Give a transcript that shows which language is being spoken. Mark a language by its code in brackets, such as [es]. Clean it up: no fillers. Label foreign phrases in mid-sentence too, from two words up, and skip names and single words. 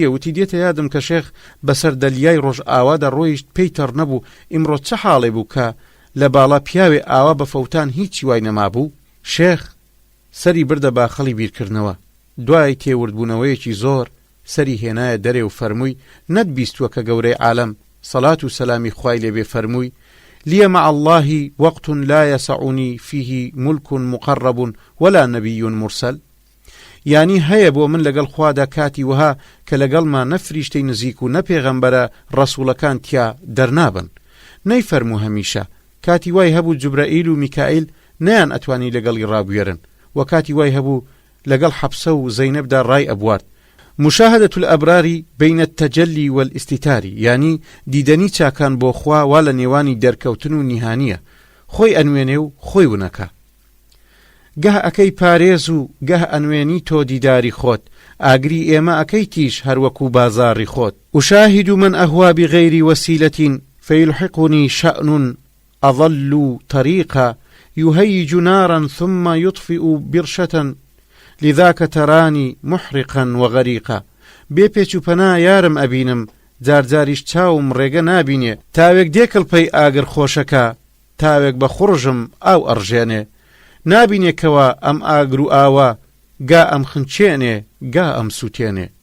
[ckb] وتی دێتە یادم کە شێخ بەسەر دەلیای ڕۆژ ئاوادا ڕۆیشت پێی تەڕ نەبوو، ئیمڕۆ چه حاڵێ بوو کە لە باڵا پیاوێ ئاوا بە فەوتان هیچی وای نەمابوو. شێخ سەری بردە باخەڵی بیرکردنەوە، دوای تێوردبوونەوەیەکی زۆر سەری هێنایە دەرێ و فەرمووی نەتبیستووە کە گەورەی عالەم سەڵات و سەلامی خوای لێبێ فەرمووی [ar] لي مع الله وقت لا يسعني فيه ملك مقرب ولا نبي مرسل. [ckb] يعني هەیە بۆ من لەگەڵ خوادا کاتی وها کە لەگەڵما نەفریشتەی نزیک و نەپێغەمبەرە ڕەسوولەکان تیا دەرنابن. نەیفەرموو هەمیشە کاتی وای هەبوو جوبرائیل و میکائیل نەیان ئەتوانی لەگەڵی ڕابوێرن، و کاتی وای هەبوو لەگەڵ حەفسە و زەینەبدا ڕای ئەبوارد. [ar] مشاهدة الأبرار بين التجلي والاستتار، [ckb] يعني دیدنی چاکان بۆ خوا وا لە نێوانی دەرکەوتن و نیهانیە، خۆی ئەنوێنێ و خۆی ونەکە. گەه ئەکەی پارێز و گەه ئەنوێنی تۆ دیداری خۆت، ئاگری ئێمە ئەکەی تیش هەروەکو بازاری خۆت. [ar] أشاهد من أهوى بغير وسيلة فيلحقني شأن أظل طريقا يهيج نارا ثم يطفئ برشة لذاك تراني محرقا وغريقا. [ckb] بێ پێچ و پەنا یارم ئەبینم، جارجاریش چاوم ڕێگە نابینێ، تاوێک دێکڵ پەی ئاگر خۆشەکە، تاوێک بە خوڕژم ئاو ئەڕژێنێ، نابینێکەوە ئەم ئاگر و ئاوە، گا ئەم خنچێنێ گا ئەم سووتێنێ.